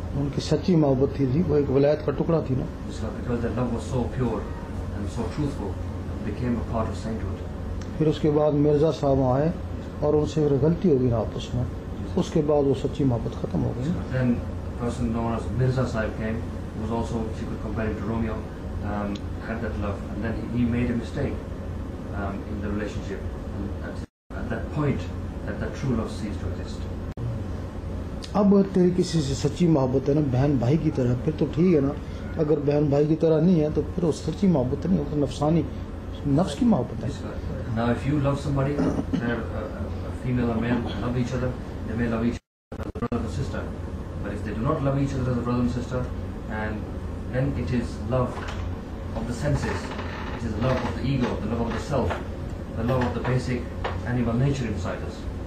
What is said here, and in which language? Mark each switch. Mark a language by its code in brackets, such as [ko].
[hi] उनकी सच्ची मोहब्बत थी, वो एक वलायत का टुकड़ा थी ना। [en] Because their love was so pure and so truthful, it became a part of sainthood. [hi] फिर उसके बाद मिर्ज़ा साहब आए और उनसे फिर गलती हो गई आपस में, उसके बाद वो सच्ची मोहब्बत ख़त्म हो गई। [en] Then a person known as Mirza Sahib came, who was also, if you could compare him to Romeo, had that love, and then he made a mistake in the relationship, and at that point that true love ceased to exist. [hi] अब अगर तेरी किसी से सच्ची मोहब्बत है ना बहन भाई की तरह, फिर तो ठीक है ना। अगर बहन भाई की तरह नहीं है तो फिर वो सच्ची मोहब्बत नहीं है, वो नफसानी नफ्स की मोहब्बत है। [en] Now if you love somebody, they're a female or male love each other, they may love each other as a brother and sister, but if they do not love each other as a brother and sister, and then it is love of the senses, it is love of the ego, the love of the self, the love of the basic animal nature inside us.